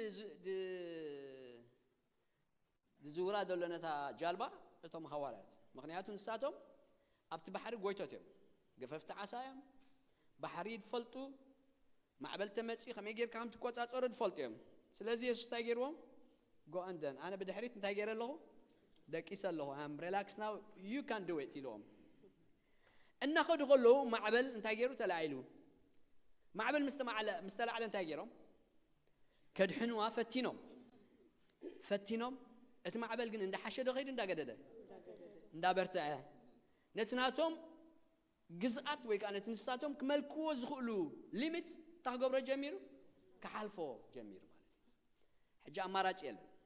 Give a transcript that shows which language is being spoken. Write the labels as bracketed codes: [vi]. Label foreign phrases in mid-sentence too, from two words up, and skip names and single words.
[ti] ድዝውራ ዘሎ ነታ ጃልባ እቶም ሃዋርያት ምክንያቱ ንሳቶም ኣብቲ ባሕሪ ጎይቶት እዮም ገፈፍቲ ዓሳ እዮም ባሕሪ ይፈልጡ ማዕበል ተመፂ ከመይ ጌርካ ከም ትቆፃፀሩ ይፈልጡ እዮም ስለዚ ኢየሱስ እንታይ ገይርዎም [en] go and then [ti] ኣነ ብድሕሪት እንታይ ገይረ ኣለኹ ደቂሰ ኣለኹ [en] am relax now you can do it [ti] ኢልዎም እናኸዱ ከለዉ ማዕበል እንታይ ገይሩ ተላዒሉ ማዕበል ምስ ተላዕለ እንታይ ገይሮም ከድሕንዋ ፈቲኖም እቲ ማዕበል ግን እንዳሓሸደ ኸይዱ እንዳገደደ እንዳበርትዐ ነትናቶም ግዝኣት ወይ ከዓ ነትንሳቶም ክመልክዎ ዝኽእሉ ሊሚት ታገብሮ ጀሚሩ ክሓልፎ ጀሚሩ ማለት እዩ ሕጂ ኣማራጭ የለን